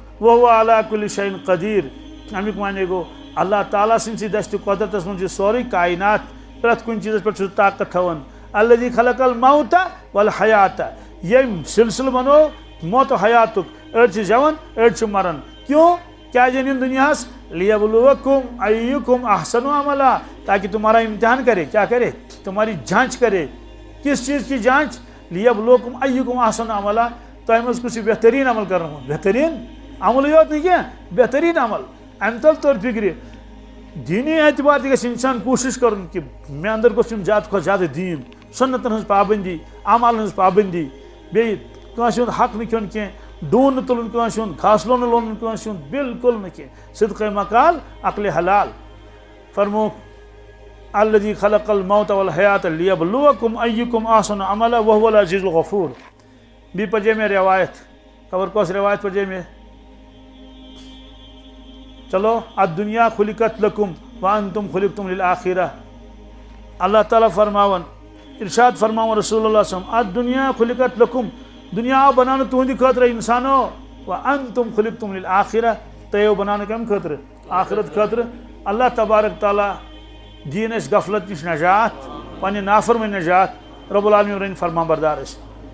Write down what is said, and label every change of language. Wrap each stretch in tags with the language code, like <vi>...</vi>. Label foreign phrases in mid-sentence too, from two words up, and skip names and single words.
<ar>وہو علی کُلہِ شیء قدیٖر</ar> <ks>امیُک معنی گوٚو اللہ تعالیٰ سٕنٛدسٕے دستہِ قۄدرتس منٛز چھُ سورُے کاینات پرٛٮ۪تھ کُنہِ چیٖزس پٮ۪ٹھ چھُ طاقت تھاوان</ks> <ar>الذی خلق الموت والحیات</ar> <ks>ییٚمۍ سلسلہٕ بنوو موت و حیاتُک أڑۍ چھِ زٮ۪وان أڑۍ چھِ مران</ks> <ur>کیوں</ur> <ks>کیٛازِ أنۍ یِم دُنیاہس</ks> <ar>لیبلوکم ایُکم احسن عملا</ar> <ur>تاکہ تمہارا امتحان کرے کیا کرے تمہاری جانچ کرے کس چیز کی جانچ</ur> <ar>لیبلوکم ایُکم احسن عملا</ar> <ks>تۄہہِ منٛز کُس چھُ بہتریٖن عمل کرن وول بہتریٖن عملٕے یوت نہٕ کینٛہہ بہتریٖن عمل امہِ تل توٚر فکرِ دیٖنی اعتبار تہِ گژھِ انسان کوٗشش کرُن کہ مےٚ اندر گوٚژھ یُن زیادٕ کھۄتہٕ زیادٕ دیٖن سُنتن ہٕنٛز پابندی اعمالن ہٕنٛز پابندی بیٚیہِ کٲنٛسہِ ہُنٛد حق نہٕ کھیوٚن کینٛہہ ڈوٗن نہٕ تُلُن کٲنٛسہِ ہُنٛد گاسہٕ لونہٕ لونُن کٲنٛسہِ ہُنٛد بالکل نہٕ کینٛہہ صدقے مقال عقلِ حلال فرموکھ</ks> <ar>الذی خلق الموت والحیات لیبلوکم ایُکم احسن عملا وہو العزیز الغفور</ar> <ks>بیٚیہِ پرجے مےٚ روایت خبر کۄس روایت پرجے مےٚ چلو</ks> <ar>الدنیا خلقت لکم وانتم خلقتم للآخرہ</ar> <ks>اللہ تعالیٰ فرماون ارشاد فرماون</ks> <ar>رسول اللہ صلی اللہ علیہ وسلم الدنیا خلقت لکم</ar> <ks>دنیا آو بناونہٕ تُہنٛدِ خٲطرٕ انسانو</ks> <ar>وانتم خلقتم للآخرہ</ar> <ks>تۄہہِ آو بناونہٕ کمہِ خٲطرٕ آخرت خٲطرٕ اللہ تبارک تعالیٰ دِیِن اَسہِ غفلت نِش نجات پننہِ نافرمٲنی نجات</ks> <ar>رب العالمیٖن</ar> <ks>رٔنۍ فرما بردار أسۍ</ks>